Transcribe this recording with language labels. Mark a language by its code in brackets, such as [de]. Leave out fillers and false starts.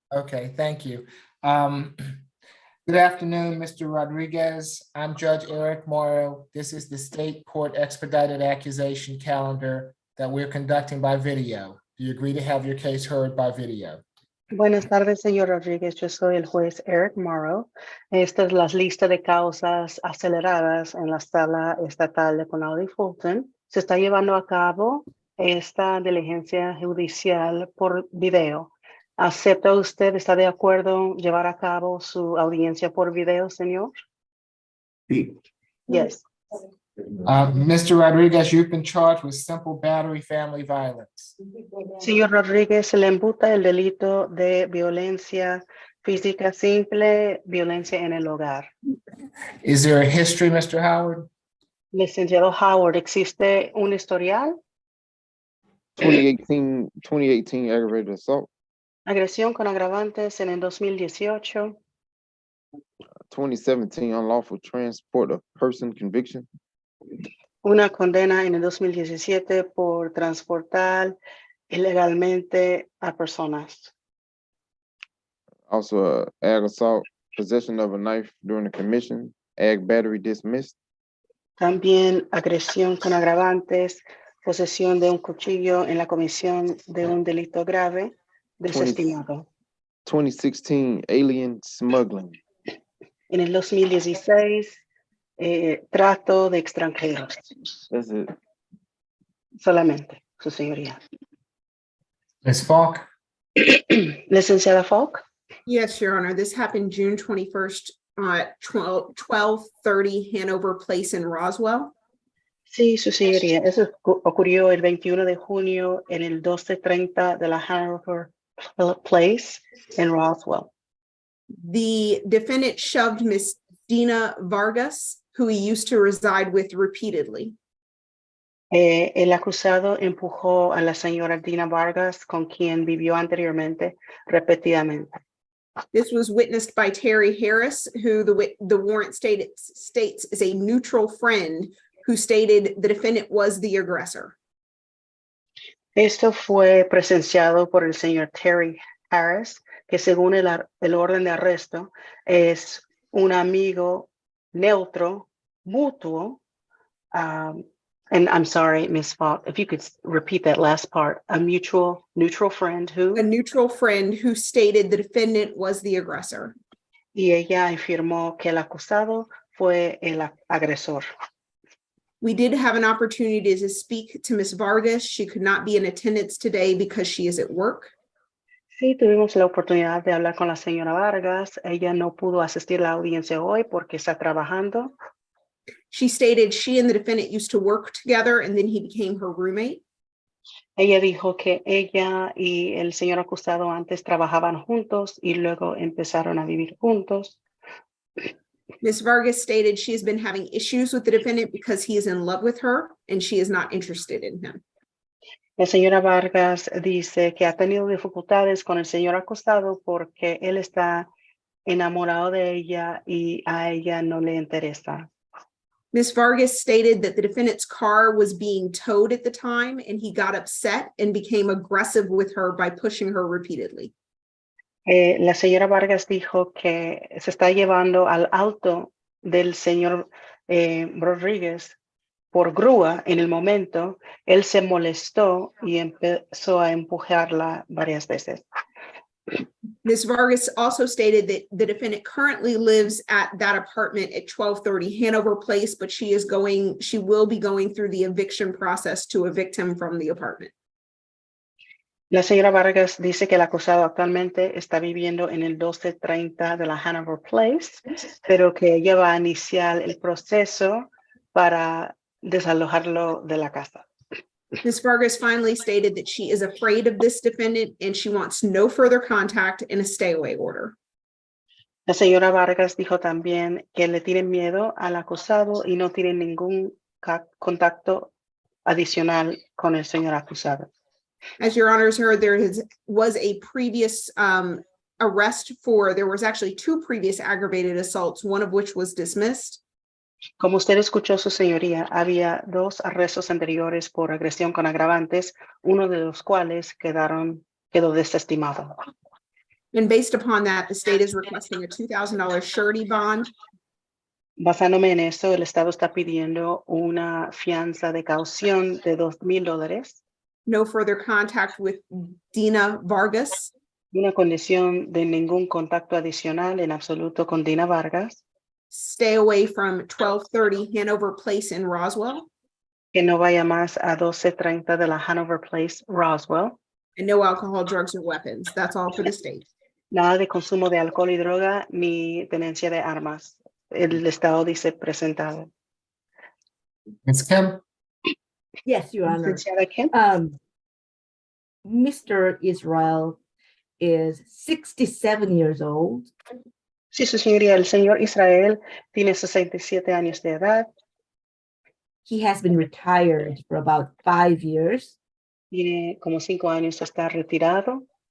[en] Okay, thank you. Good afternoon, Mr. Rodriguez. I'm Judge Eric Morrow. This is the State Court Expedited Accusation calendar that we're conducting by video. Do you agree to have your case heard by video? [es] Buenas tardes, señor Rodríguez. Yo soy el juez Eric Morrow. Esta es la lista de causas aceleradas en la sala estatal de Condado de Fulton. Se está llevando a cabo esta diligencia judicial por video. ¿Acepta usted, está de acuerdo llevar a cabo su audiencia por video, señor? Sí. [en] Yes. Mr. Rodriguez, you've been charged with simple battery family violence. [es] Señor Rodríguez, se le imputa el delito de violencia física simple, violencia en el hogar. [en] Is there a history, Mr. Howard? [es] Licenciado Howard, ¿existe un historial? [en] 2018 aggravated assault, [es] Agresión con agravantes en el 2018, [en] 2017 unlawful transport of person conviction, [es] una condena en el 2017 por transportar ilegalmente a personas. [en] also ag assault, possession of a knife during the commission, ag battery dismissed, [es] También agresión con agravantes, posesión de un cuchillo en la comisión de un delito grave, desestimado. [en] 2016 alien smuggling, [es] En el 2016, trato de extranjeros, [en] that's it. [es] solamente, su señoría. [en] Ms. Falk? [es] Licenciada Falk. [en] Yes, Your Honor, this happened June 21st, 12:30 Hanover Place in Roswell. [es] Sí, su señoría. Eso ocurrió el 21 de junio en el 1230 de la Hanover Place en Roswell. [en] The defendant shoved Miss Dina Vargas, who he used to reside with repeatedly. [es] El acusado empujó a la señora Dina Vargas, con quien vivió anteriormente, repetidamente. [en] This was witnessed by Terry Harris, who the warrant states is a neutral friend who stated the defendant was the aggressor. [es] Esto fue presenciado por el señor Terry Harris, que según el orden de arresto es un amigo neutro, mutuo. [en] And I'm sorry, Ms. Falk, if you could repeat that last part, a neutral friend who. A neutral friend who stated the defendant was the aggressor. [es] Y ella afirmó que el acusado fue el agresor. [en] We did have an opportunity to speak to Ms. Vargas. She could not be in attendance today because she is at work. [es] Sí, tuvimos la oportunidad de hablar con la señora Vargas. Ella no pudo asistir a la audiencia hoy porque está trabajando. [en] She stated she and the defendant used to work together and then he became her roommate. [es] Ella dijo que ella y el señor acusado antes trabajaban juntos y luego empezaron a vivir juntos. [en] Ms. Vargas stated she has been having issues with the defendant because he is in love with her and she is not interested in him. [es] La señora Vargas dice que ha tenido dificultades con el señor acusado porque él está enamorado de ella y a ella no le interesa. [en] Ms. Vargas stated that the defendant's car was being towed at the time and he got upset and became aggressive with her by pushing her repeatedly. [es] La señora Vargas dijo que se está llevando al auto del señor Rodríguez por grúa. En el momento, él se molestó y empezó a empujarla varias veces. [en] Ms. Vargas also stated that the defendant currently lives at that apartment at 1230 Hanover Place, but she will be going through the eviction process to evict him from the apartment. [es] La señora Vargas dice que el acusado actualmente está viviendo en el 1230 de la Hanover Place, pero que ella va a iniciar el proceso para desalojarlo de la casa. [en] Ms. Vargas finally stated that she is afraid of this defendant and she wants no further contact and a stay away order. [es] La señora Vargas dijo también que le tienen miedo al acusado y no tienen ningún contacto adicional con el señor acusado. [en] As your honors heard, was a previous arrest there was actually 2 previous aggravated assaults, one of which was dismissed. [es] Como usted escuchó, su señoría, había 2 arrestos anteriores por agresión con agravantes, uno de los cuales quedó desestimado. [en] And based upon that, the state is requesting a $2,000 surety bond. [es] Basándome en eso, el Estado está pidiendo una fianza de caución de $2,000. [en] No further contact with Dina Vargas. [es] Una condición de ningún contacto adicional en absoluto con Dina Vargas. [en] Stay away from 1230 Hanover Place in Roswell. [es] Que no vaya más a 1230 de la Hanover Place, Roswell. [en] And no alcohol, drugs, or weapons. That's all for the state. [es] Nada de consumo de alcohol y droga ni tenencia de armas. El Estado dice presentado. [en] Ms. Kim? Yes, Your Honor. [es] Licenciada Kim. [en] Mr. Israel is 67 years old. [es] Sí, su señoría, el señor Israel tiene 67 años de edad. [en] He has been retired for about 5 years. [es] Tiene como 5 años de estar retirado.